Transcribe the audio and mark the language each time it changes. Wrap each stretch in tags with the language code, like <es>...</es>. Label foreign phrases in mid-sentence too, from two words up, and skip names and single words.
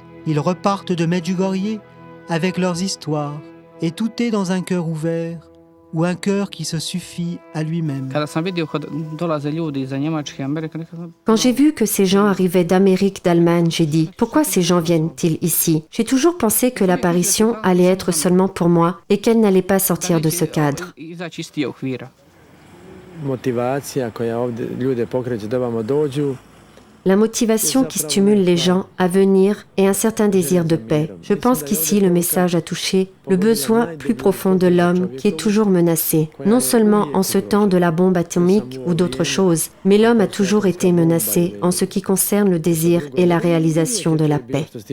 <fr>Ils repartent de Medjugorje avec leurs histoires, et tout est dans un cœur ouvert, ou un cœur qui se suffit à lui-même. Quand j'ai vu que ces gens arrivaient d'Amérique, d'Allemagne, j'ai dit « Pourquoi ces gens viennent-ils ici ?» J'ai toujours pensé que l'apparition allait être seulement pour moi et qu'elle n'allait pas sortir de ce cadre.</fr> <hr>Motivacija koja ovdje ljude pokreće da ovamo dođu.</hr> <fr>La motivation qui stimule les gens à venir est un certain désir de paix. Je pense qu'ici, le message a touché le besoin plus profond de l'homme qui est toujours menacé. Non seulement en ce temps de la bombe atomique ou d'autres choses, mais l'homme a toujours été menacé en ce qui concerne le désir et la réalisation de la paix.</fr>